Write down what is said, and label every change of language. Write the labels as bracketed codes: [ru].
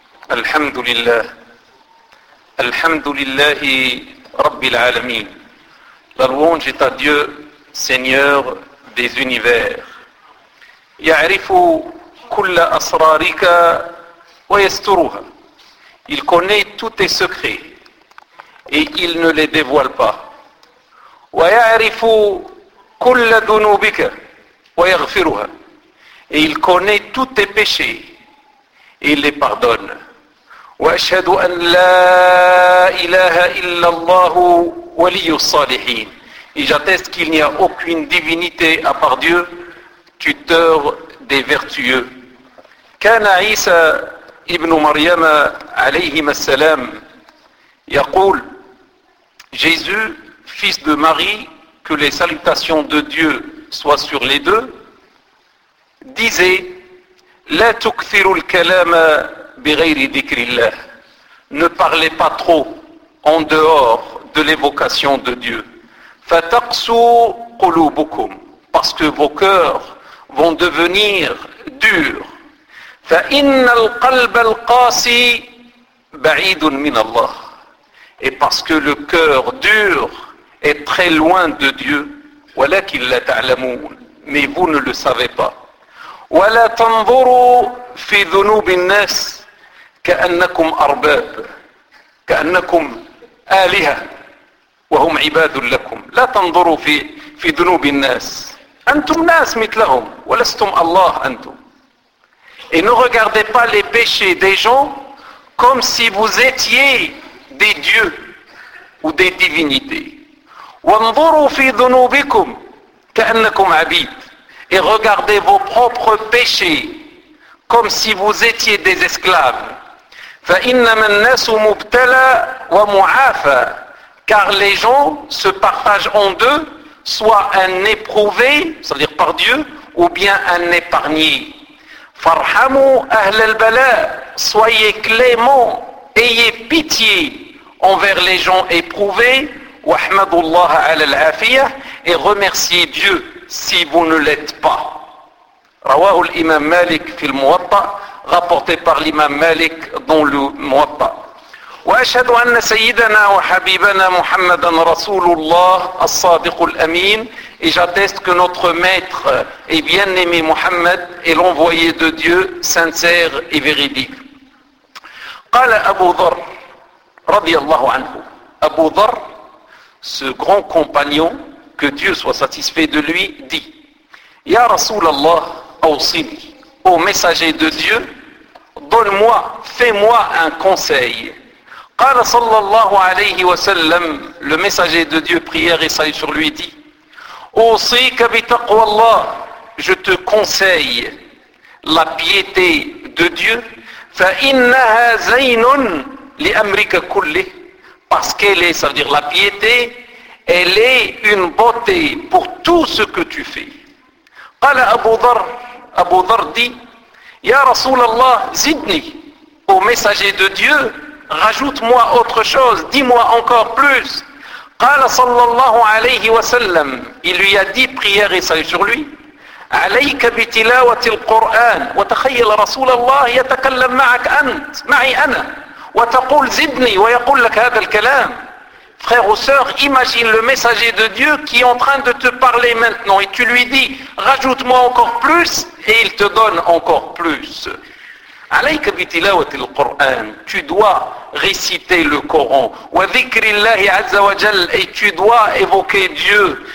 [ar] الحمد لله، الحمد لله رب العالمين. [fr] La louange est à Dieu, Seigneur des univers. [ar] يعرف كل أسرارك ويسترها. [fr] Il connaît tous tes secrets et il ne les dévoile pas. [ar] ويعرف كل ذنوبك ويغفرها. [fr] Et il connaît tous tes péchés et il les pardonne. [ar] وأشهد أن لا إله إلا الله ولي الصالحين. [fr] Et j'atteste qu'il n'y a aucune divinité à part Dieu, tuteur des vertueux. [ar] كان عيسى ابن مريم عليهما السلام يقول, [fr] Jésus, fils de Marie, que les salutations de Dieu soient sur les deux, disait, [ar] لا تكثر الكلام بغير ذكر الله. [fr] Ne parlez pas trop en dehors de l'évocation de Dieu. [ar] فَتَقْسُوا قُلُوبُكُمْ. [fr] Parce que vos cœurs vont devenir durs. [ar] فَإِنَّ الْقَلْبَ الْقَاسِي بَعِيدٌ مِنَ اللَّهِ. [fr] Et parce que le cœur dur est très loin de Dieu. [ar] وَلَكِنْ لَتَعْلَمُونَ. [fr] Mais vous ne le savez pas. [ar] وَلَا تَنْظُرُوا فِي ذُنُوبِ النَّاسِ كَأَنَّكُمْ أَرْبَابٌ كَأَنَّكُمْ آلِهَةٌ وهم عباد لكم لا تنظروا في ذنوب الناس انتم ناس مثلهم ولستم الله انتم [fr] et ne regardez pas les péchés des gens comme si vous étiez des dieux ou des divinités [ar] وانظروا في ذنوبكم كانكم عبيد [fr] et regardez vos propres péchés comme si vous étiez des esclaves [ar] فانما الناس مبتلى ومعافى. [fr] Car les gens se partagent en deux, soit un éprouvé, c'est-à-dire par Dieu, ou bien un épargné. [ar] Farhamu ahl al-bala, [fr] soyez clément, ayez pitié envers les gens éprouvés, [ar] wahmadullah al-afiyah, [fr] et remerciez Dieu si vous ne l'êtes pas. [ar] Rawahu al-imam Malik fil Muwatta, [fr] rapporté par l'imam Malik dans le Muwatta. [ar] وأشهد أن سيدنا وحبيبنا محمدا رسول الله الصادق الأمين. [fr] Et j'atteste que notre maître et bien-aimé Muhammad est l'envoyé de Dieu sincère et véridique. [ar] قال أبو ذر رضي الله عنه. [fr] أبو ذر, ce grand compagnon, que Dieu soit satisfait de lui, dit, [ar] يا رسول الله أوصني. [fr] Ô messager de Dieu, donne-moi, fais-moi un conseil. [ar] قال صلى الله عليه وسلم, [fr] le messager de Dieu, prière et salut sur lui, dit, [ar] أوصيك بتقوى الله, [fr] je te conseille la piété de Dieu, [ar] فإنها زين لأمرك كله, [fr] parce qu'elle est, ça veut dire la piété, elle est une beauté pour tout ce que tu fais. [ar] قال أبو ذر [fr] dit, [ar] يا رسول الله زدني, [fr] au messager de Dieu, rajoute-moi autre chose, dis-moi encore plus. [ar] قال صلى الله عليه وسلم, [fr] il lui a dit, prière et salut sur lui, [ar] عليك بتلاوة القرآن وتخيل رسول الله يتكلم معك أنت معي أنا وتقول زدني ويقول لك هذا الكلام. [fr] Frère ou sœur, imagine le messager de Dieu qui est en train de te parler maintenant et tu lui dis, rajoute-moi encore plus, et il te donne encore plus. [ar] عليك بتلاوة القرآن. [fr] Tu dois réciter le Coran. [ar] وذكر الله عز وجل. [fr] Et tu dois évoquer Dieu.